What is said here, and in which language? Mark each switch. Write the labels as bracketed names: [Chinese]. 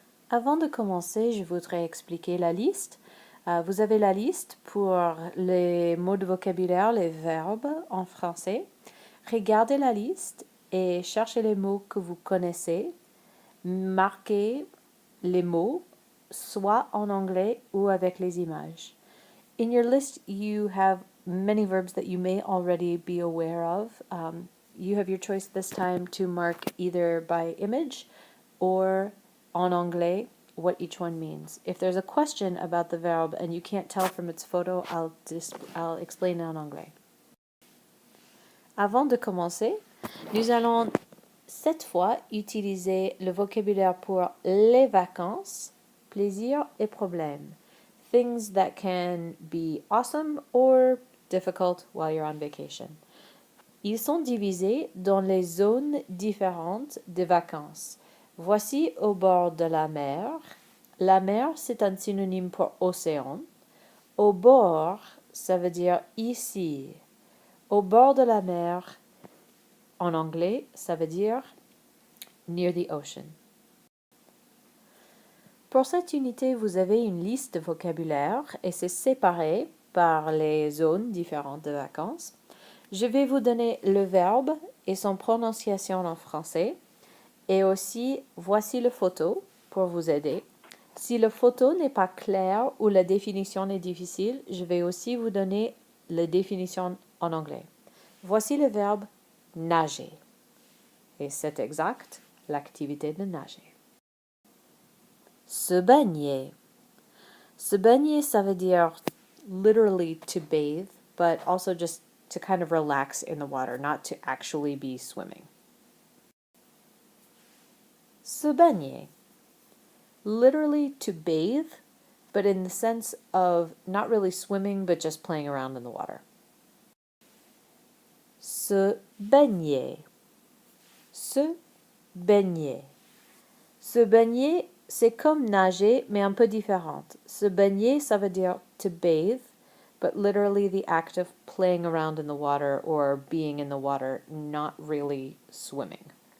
[French] Avant de commencer, je voudrais expliquer la liste. Vous avez la liste pour les mots de vocabulaire, les verbes en français. Regardez la liste et cherchez les mots que vous connaissez. Marquez les mots, soit en anglais ou avec les images. [English] In your list, you have many verbs that you may already be aware of. You have your choice this time to mark either by image or [French] en anglais [English] what each one means. If there's a question about the verb and you can't tell from its photo, I'll explain [French] en anglais. Avant de commencer, nous allons cette fois utiliser le vocabulaire pour les vacances, plaisir et problème. [English] Things that can be awesome or difficult while you're on vacation. [French] Ils sont divisés dans les zones différentes de vacances. Voici au bord de la mer. La mer, c'est un synonyme pour océan. Au bord, ça veut dire ici. Au bord de la mer, en anglais, ça veut dire [English] near the ocean. [French] Pour cette unité, vous avez une liste de vocabulaire et c'est séparé par les zones différentes de vacances. Je vais vous donner le verbe et son prononciation en français et aussi voici la photo pour vous aider. Si la photo n'est pas claire ou la définition est difficile, je vais aussi vous donner la définition en anglais. Voici le verbe nager et c'est exact, l'activité de nager. Se baigner. Se baigner, ça veut dire [English] literally to bathe, but also just to kind of relax in the water, not to actually be swimming. [French] Se baigner. [English] Literally to bathe, but in the sense of not really swimming, but just playing around in the water. [French] Se baigner. Se baigner. Se baigner, c'est comme nager, mais un peu différente. Se baigner, ça veut dire [English] to bathe, but literally the act of playing around in the water or being in the water, not really swimming.